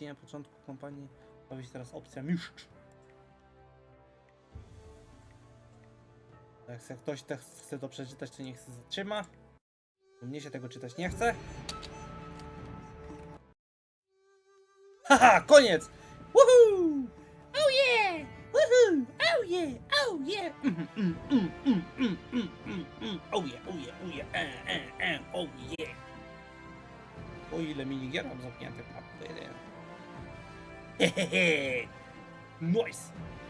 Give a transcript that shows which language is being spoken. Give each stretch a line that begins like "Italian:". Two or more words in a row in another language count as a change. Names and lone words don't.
Polish: Na początku kampanii pojawi się teraz opcja mistrz. Jak ktoś chce to przeczytać, to niech się zatrzyma. Mnie się tego czytać nie chce. Haha, koniec!
English: Woohoo! Oh yeah! Woohoo! Oh yeah! Oh yeah! Oh yeah! Oh yeah! Oh yeah! Oh yeah!
Polish: O ile minigier mam zamknięte. Hehehe! Nice!